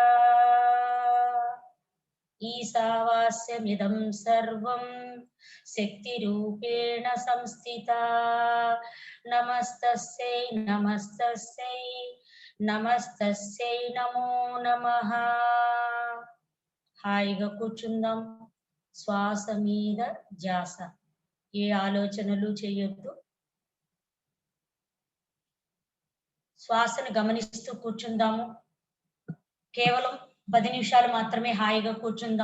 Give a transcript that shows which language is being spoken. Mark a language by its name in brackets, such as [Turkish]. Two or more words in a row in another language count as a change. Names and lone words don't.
[Sanskrit] ईशावास्यमिदं सर्वं शक्तिरूपेण संस्थिता। नमस्तस्यै नमस्तस्यै नमस्तस्यै नमो नमः। [Telugu] హాయిగా కూర్చుందాం. శ్వాస మీద ధ్యాస. ఏ ఆలోచనలు చేయొద్దు. శ్వాసను గమనిస్తూ కూర్చుందాము. కేవలం 10 నిమిషాలు మాత్రమే హాయిగా కూర్చుందాం.